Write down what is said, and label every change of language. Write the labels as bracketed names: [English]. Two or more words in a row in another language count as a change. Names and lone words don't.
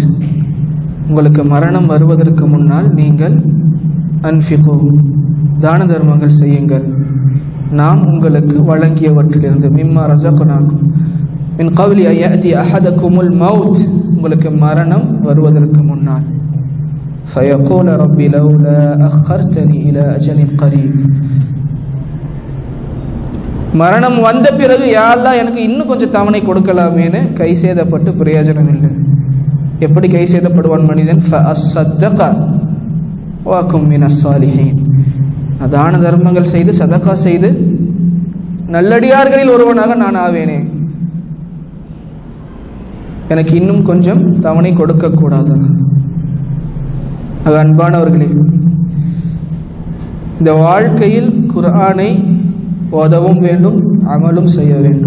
[Tamil] உங்களுக்கு மரணம் வருவதற்கு முன்னால் நீங்கள் அன்ஃபிகு, தான தர்மங்கள் செய்யுங்கள், நாம் உங்களுக்கு வழங்கியவற்றிலிருந்து. [Arabic] مما رزقناكم من قبل أن يأتي أحدكم الموت, [Tamil] உங்களுக்கு மரணம் வருவதற்கு முன்னால். [Arabic] فيقول ربي لولا أخرتني إلى أجل قريب. [Tamil] மரணம் வந்த பிறகு யா அல்லாஹ் எனக்கு இன்னும் கொஞ்சம் தவணை கொடுக்கலாமேன்னு கை சேதப்பட்டு பிரயோஜனம் இல்லை. எப்படி கை சேதப்படுவான் மனிதன்? [Arabic] فأصدق وأكن من الصالحين. [Tamil] தான தர்மங்கள் செய்து சதகா செய்து நல்லடியார்களில் ஒருவனாக நான் ஆவேனே, எனக்கு இன்னும் கொஞ்சம் தவணை கொடுக்கக்கூடாது. அன்பானவர்களே, இந்த வாழ்க்கையில் குர்ஆனை ஓதவும் வேண்டும், அமலும் செய்ய வேண்டும்.